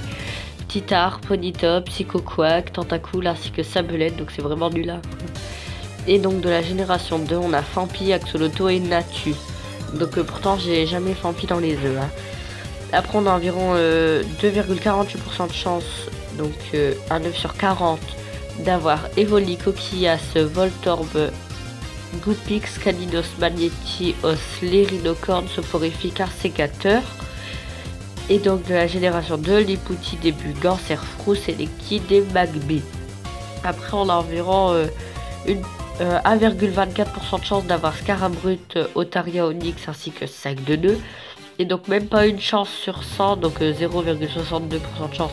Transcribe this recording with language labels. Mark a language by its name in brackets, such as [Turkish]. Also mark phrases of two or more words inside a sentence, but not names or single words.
[French] Titar, Ponytop, Psychoquack, Tentacool ainsi que Sabelette, donc c'est vraiment nul là. Et donc de la génération 2, on a Fampi, Axoloto et Natu. Donc pourtant j'ai jamais Fampi dans les œufs. Hein. Après on a environ 2,48% de chance, donc un 9 sur 40 d'avoir Evoli, Coquillas, Voltorb, Goupix, Caninos, Magnéti, Os, Lérinocorne, Soporifique, Arsécateur. Et donc de la génération 2, Lipouti, Début, Ganserfrousse, Elekid et Magby. Après on a environ 1,24% de chance d'avoir Scarabrut, Otaria, Onyx ainsi que Sac de nœuds. Et donc même pas une chance sur 100, donc 0,62% de chance.